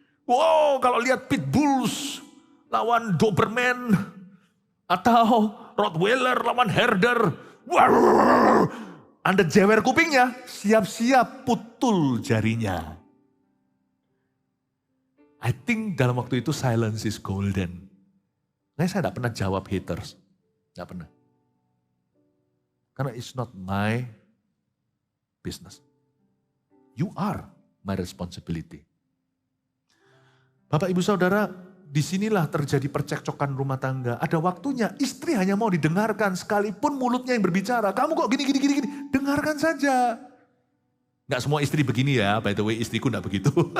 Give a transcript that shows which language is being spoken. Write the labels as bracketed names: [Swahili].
[Indonesian] Wow, kalau lihat Pitbulls lawan Doberman atau Rottweiler lawan Herder, wow, Anda jewer kupingnya, siap-siap putul jarinya. [English] I think [Indonesian] dalam waktu itu [English] silence is golden. [Indonesian] Nah, saya tidak pernah jawab haters, tidak pernah. Karena [English] it's not my business. You are my responsibility. [Indonesian] Bapak ibu saudara, disinilah terjadi percekcokan rumah tangga. Ada waktunya istri hanya mau didengarkan sekalipun mulutnya yang berbicara. Kamu kok gini. Dengarkan saja. Nggak semua istri begini ya, [English] by the way [Indonesian] istriku nggak begitu.